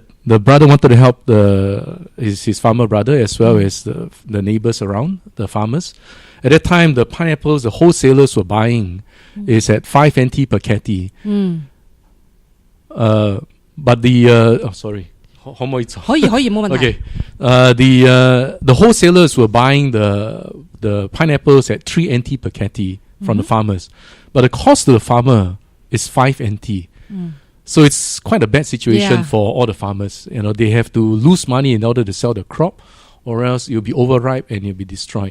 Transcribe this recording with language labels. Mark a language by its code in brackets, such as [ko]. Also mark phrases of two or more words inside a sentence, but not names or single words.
[en] The brother wanted to help his farmer brother as well as the neighbors around, the farmers. At that time, the pineapples the wholesalers were buying is at 5 NT per catty. But the sorry. [yue] 可唔可以冇問題。 [en] Okay. The wholesalers were buying the pineapples at 3 NT per catty from the farmers. But the cost to the farmer is 5 NT. So it's quite a bad situation for all the farmers. You know, they have to lose money in order to sell the crop, or else it'll be overripe and it'll be destroyed.